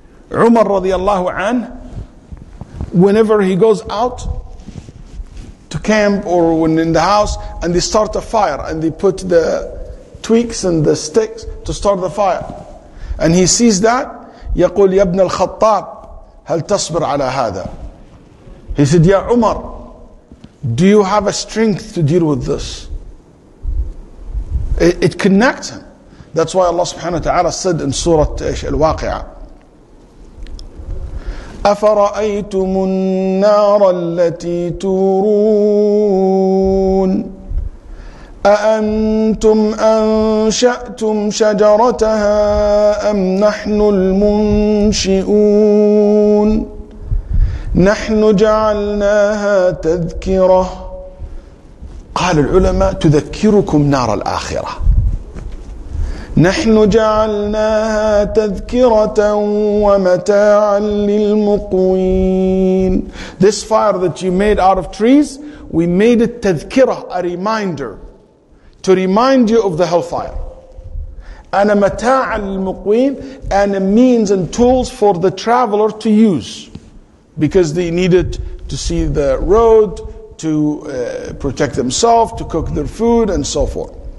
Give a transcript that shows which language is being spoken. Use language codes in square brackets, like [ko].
[en] Umar radiallahu anh, whenever he goes out to camp or when in the house and they start a fire and they put the twigs and the sticks to start the fire, and he sees that, [ar] يقول يا ابن الخطاب هل تصبر على هذا. [en] He said, "Ya Umar, do you have a strength to deal with this?" It connects him. That's why Allah subhanahu wa ta'ala said in Surah Al-Waqi'ah, [ar] أَفَرَأَيْتُمُ النَّارَ الَّتِي تُورُونَ أَأَنْتُمْ أَنْشَأْتُمْ شَجَرَتَهَا أَمْ نَحْنُ الْمُنْشِئُونَ نَحْنُ جَعَلْنَاهَا تَذْكِرَةً. قال العلماء تذكركم نار الآخرة. نحن جعلناها تذكرة ومتاعا للمقوين. [en] This fire that you made out of trees, we made it tadhkirah, a reminder, to remind you of the hellfire. And a mataa'a lil-muqwin, and a means and tools for the traveler to use, because they needed to see the road, to protect themselves, to cook their food, and so forth.